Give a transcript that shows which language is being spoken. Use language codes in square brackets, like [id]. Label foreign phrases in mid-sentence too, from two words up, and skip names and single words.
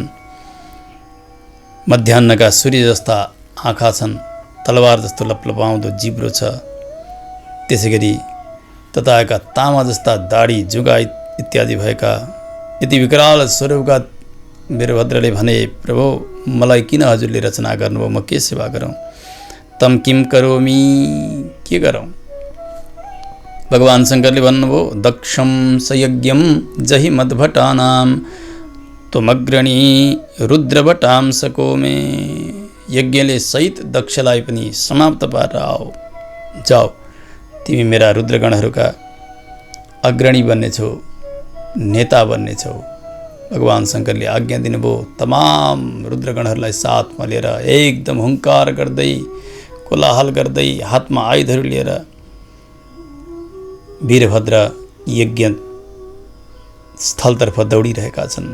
[ne] मध्याह्नका सूर्य जस्ता आँखा छन्, तलवार जस्तो लपलपाउँदो जिब्रो छ। त्यसै गरी तताएका तामा जस्ता दाढी, जुगा इत्यादि भएका यति विकराल स्वरूपका वीरभद्रले भने, प्रभु मलाई किन हजुरले रचना गर्नुभयो, म के सेवा गरौँ? [sa] तम किम करोमि, [ne] के गरौँ? भगवान् शङ्करले भन्नुभयो, [sa] दक्षं सयज्ञं जहि मद्भटानां त्वमग्रणी रुद्रभटां सकोमे। [ne] यज्ञले सहित दक्षलाई पनि समाप्त पारेर आओ, जाऊ, तिमी मेरा रुद्रगणहरूका अग्रणी बन्नेछौ, नेता बन्नेछौ। भगवान् शङ्करले आज्ञा दिनुभयो। तमाम रुद्रगणहरूलाई साथमा लिएर एकदम हुङ्कार गर्दै, कोलाहल गर्दै, हातमा आयुधहरू लिएर वीरभद्र यज्ञ स्थलतर्फ दौडिरहेका छन्।